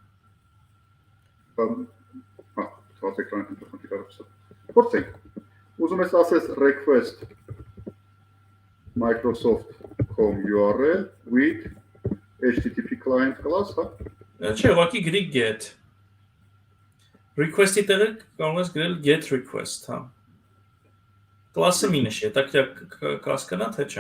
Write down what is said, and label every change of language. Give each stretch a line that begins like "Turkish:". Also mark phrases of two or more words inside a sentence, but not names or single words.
Armenian: Փորձենք։ Ուզում ես ասես
English: request Microsoft.com URL with HTTP client class,
Armenian: հա? Չէ, ուղղակի գրի
English: get request-
Armenian: ի տեղը կարող ես գրել
English: get request,
Armenian: հա։ Կլասը մի նշի, հետաքրքիր կհասկանա, թե չէ։